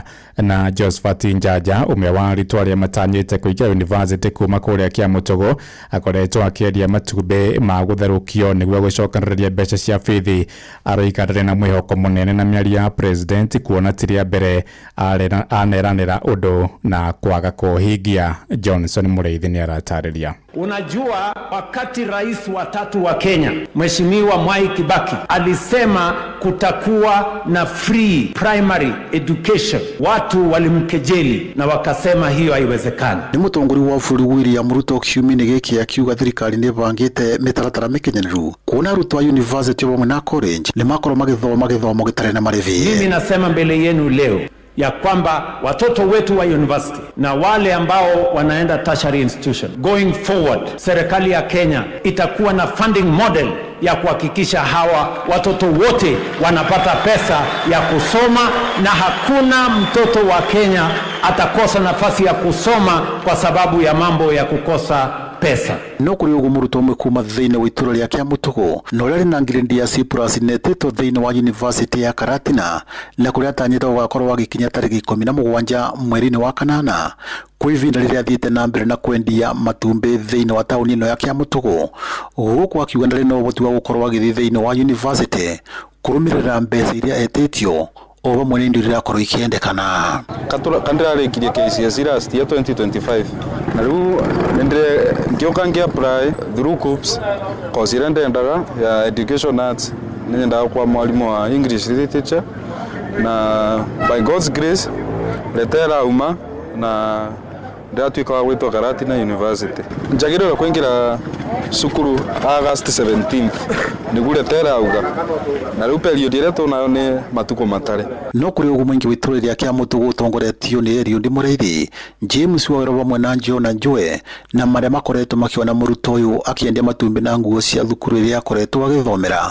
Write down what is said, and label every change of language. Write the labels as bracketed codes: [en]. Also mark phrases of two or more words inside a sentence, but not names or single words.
[ki] Na Josephat Njaja ũmwe wa arutwo arĩa matanyĩte kũingĩra university kuma kũrĩa Kĩamũtũgũ akoretwo akĩendia matumbĩ ma gũtherũkio nĩguo gũcokanĩrĩria mbeca cia bithi. Aroiga ndarĩ na mwĩhoko mũnene na mĩario ya President kuona ti rĩa mbere aneranĩra ũndũ na kwaga kũhingia. Johnson Mũrĩithi nĩ aratarĩria. [sw] Unajua, wakati rais wa tatu wa Kenya Mheshimiwa Mwai Kibaki alisema kutakuwa na [en] free primary education, [sw] watu walimkejeli na wakasema hiyo haiwezekani. [ki] Ni mutongori wa bũrũri William Ruto kiumia gĩkĩ akiuga thirikari nĩ bangĩte mĩtaratara mĩkinyanĩru kuona arutwo a university wa na college nĩ makorwo magĩthoma gĩtarĩ na marĩhi. [sw] Mimi nasema mbele yenu leo ya kwamba watoto wetu wa university na wale ambao wanaenda [en] tertiary institution, going forward [sw] serikali ya Kenya itakuwa na [en] funding model [sw] ya kuhakikisha hawa watoto wote wanapata pesa ya kusoma na hakuna mtoto wa Kenya atakosa nafasi ya kusoma kwa sababu ya mambo ya kukosa pesa. [ki] No kuri ugu muruto mwe kuma thĩinĩ wa itũra rĩa Kĩamũtũgũ na ũrĩa na ngirĩndi ya C+ netĩtwo thĩinĩ wa university ya Karatina na kũrĩa atanyĩtwo gũgakorwo gũkinya tarĩki 17 mweri-inĩ wa kanana kwa ivinda rĩrĩa athiĩte na mbere na kwendia matumbĩ thĩinĩ wa taũni ĩno ya Kĩamũtũgũ. Gũkũ akiuga ndarĩ na ũhoti wa gũkorwo agĩthiĩ thĩinĩ wa university kũrũmĩrĩra mbeca iria etĩtio o bamwe nĩ indo irakorwo ikiendekana. Kandirarĩkirie KCSE [en] last year [ki] 2025 na rĩu ngĩoka ngĩapply [en] through CUPS course [ki] ĩrĩa ndendaga ya [en] education arts [ki] nĩ nyendaga kwa mwarimũ wa [en] English literature [ki] na [en] by God's grace [ki] leta ĩrauma na ndatuĩka wa gwĩtwo Karatina University. Njagĩrĩirwo kũingĩra cukuru August 17th nĩguo leta ĩrauga na rĩu period ĩrĩa tuonayo nĩ matukũ matarĩ. No kũrĩ ũguo mũingĩ wĩtũrĩre rĩa Kĩamũtũgũ ũtongoretio nĩ Eliud Mũrĩithi, James Waweru bamwe na Njona Njũe na marĩa makoretwo makĩona mũrutwo ũyũ akĩendia matumbĩ na nguo cia thukuru ĩrĩa akoretwo agĩthomera.